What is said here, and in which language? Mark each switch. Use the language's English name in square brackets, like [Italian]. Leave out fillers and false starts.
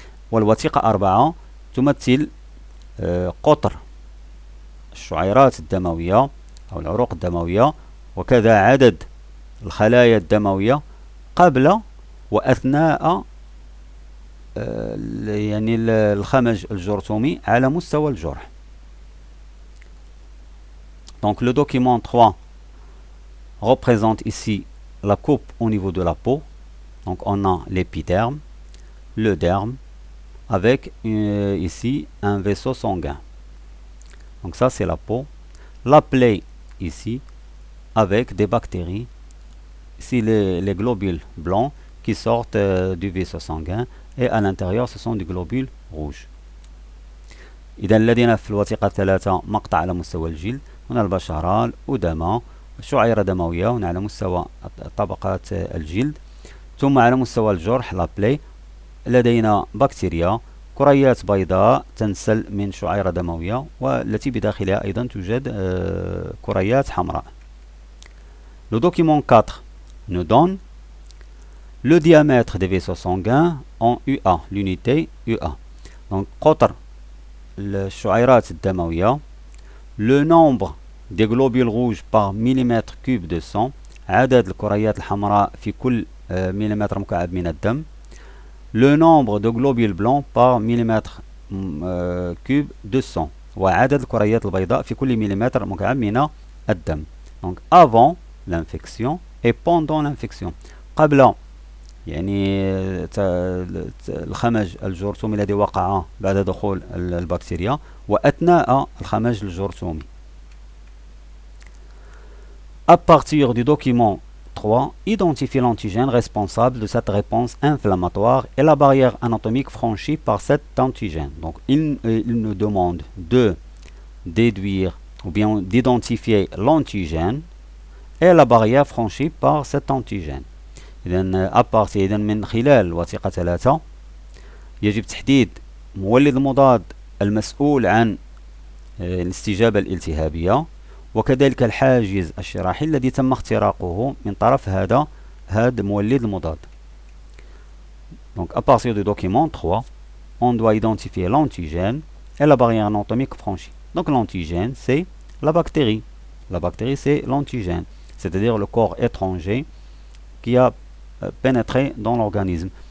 [Arabic] والوثيقة 4 تمثل قطر الشعيرات الدموية أو العروق الدموية وكذا عدد الخلايا الدموية قبل وأثناء يعني الخمج الجرثومي على مستوى الجرح. [French] Donc le document 3 représente ici la coupe au niveau de la peau. Donc on a l'épiderme, le derme, avec ici un vaisseau sanguin. Donc ça c'est la peau. La plaie ici avec des bactéries. Ici les globules blancs qui sortent du vaisseau sanguin et à l'intérieur ce sont des globules rouges. [Arabic] إذا لدينا في الوثيقة 3 مقطع على مستوى الجلد، هنا البشرة، الأدمة، شعيرة دموية هنا على مستوى طبقات الجلد، ثم على مستوى الجرح لا بلاي لدينا بكتيريا كريات بيضاء تنسل من شعيرة دموية والتي بداخلها أيضا توجد كريات حمراء. [French] Le document 4 nous donne le diamètre des vaisseaux sanguins en UA, l'unité UA. [Arabic] Donc قطر الشعيرات الدموية، [French] le nombre des globules rouges par millimètre cube de sang، [Arabic] عدد الكريات الحمراء في كل مليمتر مكعب من الدم، [French] le nombre de globules blancs par millimètre cube de sang [Arabic] وعدد الكريات البيضاء في كل مليمتر مكعب من الدم. [French] Donc avant l'infection et pendant l'infection. [Arabic] قبل يعني الخمج الجرثومي الذي وقع بعد دخول البكتيريا وأثناء الخمج الجرثومي. [French] À partir du document 3, identifier l'antigène responsable de cette réponse inflammatoire et la barrière anatomique franchie par cet antigène. Donc il nous demande de déduire ou bien d'identifier l'antigène et la barrière franchie par cet antigène. [Arabic] إذن أبارتي إذن من خلال الوثيقة 3 يجب تحديد مولد المضاد المسؤول عن الاستجابة الالتهابية وكذلك الحاجز الشراحي الذي تم اختراقه من طرف هذا مولد المضاد. [French] Donc à partir du document 3, on doit identifier l'antigène et la barrière anatomique franchie. Donc l'antigène c'est la bactérie. La bactérie c'est l'antigène, c'est-à-dire le corps étranger qui a pénétré dans l'organisme.